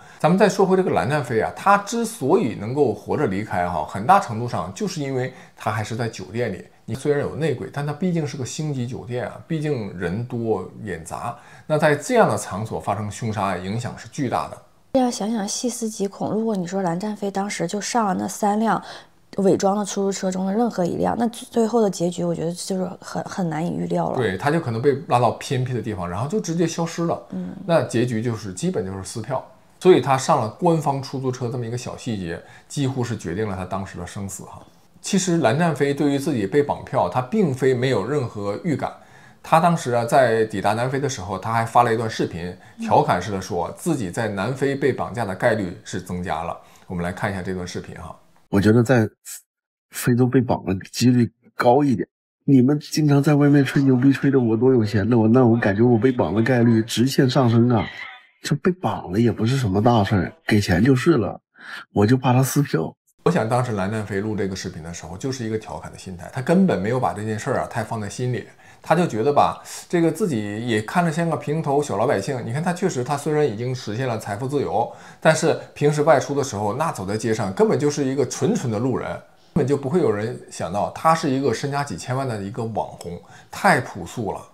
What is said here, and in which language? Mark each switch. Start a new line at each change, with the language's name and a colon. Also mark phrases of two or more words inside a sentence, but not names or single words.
Chinese: 咱們再說回這個藍占飛他之所以能夠活着離開很大程度上就是因為他還是在酒店裡你雖然有內鬼，但它畢竟是個星級酒店啊，畢竟人多眼雜。那在這樣的場所發生兇殺案，影響是巨大的。這樣想想細思極恐，如果你說藍占飛當時就上了那3輛偽裝的出租車中的任何一輛，那最後的結局我覺得就是很難以預料了。对，他就可能被拉到偏僻的地方，然后就直接消失了。那結局就是基本就是撕票。所以他上了官方出租車這麼一個小細節，幾乎是決定了他當時的生死哈。其實藍占飛對於自己被綁票，他並非沒有任何預感。他當時啊，在抵達南非的時候，他還發了一段視頻，調侃式的說自己在南非被綁架的概率是增加了。我們來看一下這段視頻哈。我覺得在非洲被綁的幾率高一點。你們經常在外面吹牛逼，吹的我多有錢的，那我感覺我被綁的概率直線上升啊！這被綁了也不是什麼大事，給錢就是了。我就怕他撕票。我想當時藍占飛錄這個視頻的時候，就是一個調侃的心態，他根本沒有把這件事啊太放在心裡，他就覺得吧，這個自己也看着像個平頭小老百姓。你看他確實，他雖然已經實現了財富自由，但是平時外出的時候，那走在街上根本就是一個纯的路人，根本就不會有人想到他是一個身家幾千萬的一個網紅，太樸素了。